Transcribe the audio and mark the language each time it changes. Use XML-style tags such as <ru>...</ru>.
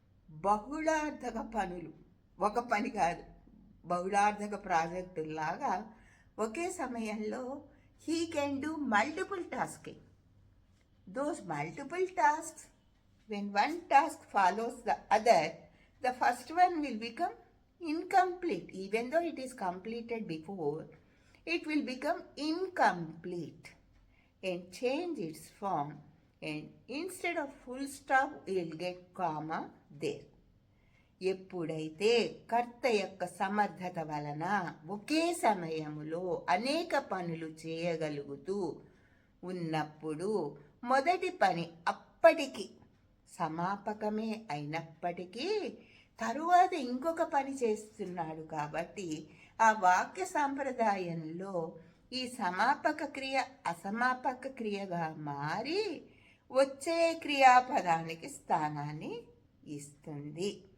<te>బహుళార్థక పనులు, ఒక పని కాదు, బహుళార్థక ప్రాజెక్టులాగా ఒకే సమయంలో</te> <en>He can do multiple tasking. Those multiple tasks, when one task follows the other, the first one will become incomplete. Even though it is completed before, it will become incomplete and change its form. And instead of full stop, we will get comma there.</en> <te>ఎప్పుడైతే కర్త యొక్క సమర్థత వలన ఒకే సమయములో అనేక పనులు చేయగలుగుతూ ఉన్నప్పుడు మొదటి పని అప్పటికి సమాపకమే అయినప్పటికీ తరువాత ఇంకొక పని చేస్తున్నాడు కాబట్టి ఆ వాక్య సాంప్రదాయంలో ఈ సమాపక క్రియ అసమాపక క్రియగా మారి వచ్చే క్రియాపదానికి స్థానాన్ని ఇస్తుంది.</te>